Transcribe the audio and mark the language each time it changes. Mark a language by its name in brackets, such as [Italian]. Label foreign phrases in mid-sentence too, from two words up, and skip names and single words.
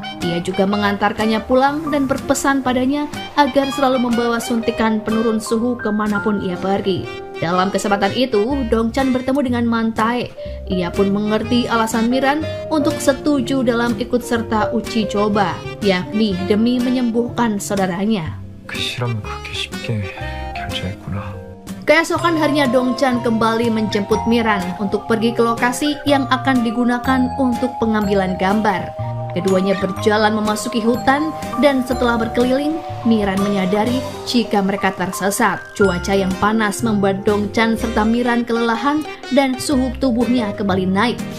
[Indonesian] Ia juga mengantarkannya pulang dan berpesan padanya agar selalu membawa suntikan penurun suhu kemanapun ia pergi. Dalam kesempatan itu, Dong-chan bertemu dengan Man-tae. Ia pun mengerti alasan Miran untuk setuju dalam ikut serta uji coba, yakni demi menyembuhkan saudaranya. [Korean] 그 실험을 그렇게 쉽게 결제했구나. [Indonesian] Keesokan harinya Dong-chan kembali menjemput Miran untuk pergi ke lokasi yang akan digunakan untuk pengambilan gambar. Keduanya berjalan memasuki hutan dan setelah berkeliling, Miran menyadari jika mereka tersesat. Cuaca yang panas membuat Dong-chan serta Miran kelelahan dan suhu tubuhnya kembali naik.